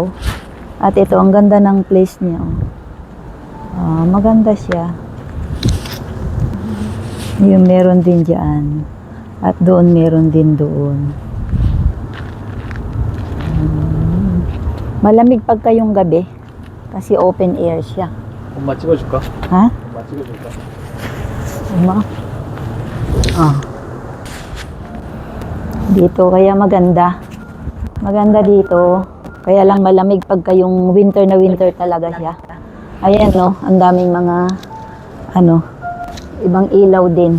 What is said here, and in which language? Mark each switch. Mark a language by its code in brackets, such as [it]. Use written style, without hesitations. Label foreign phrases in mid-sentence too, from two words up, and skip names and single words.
[tl] At ito, ang ganda ng place niya, maganda siya. Yung meron din diyan. At doon meron din doon. Malamig pagka yung gabi kasi [en] open air [tl] siya. [ko] 엄마 찍어줄까? [tl] Ha? [ko] 엄마 찍어줄까? [tl] Uma? Dito kaya maganda. Maganda dito. Kaya lang malamig pagka yung winter na winter talaga siya. Ayan, ang daming mga ibang ilaw din.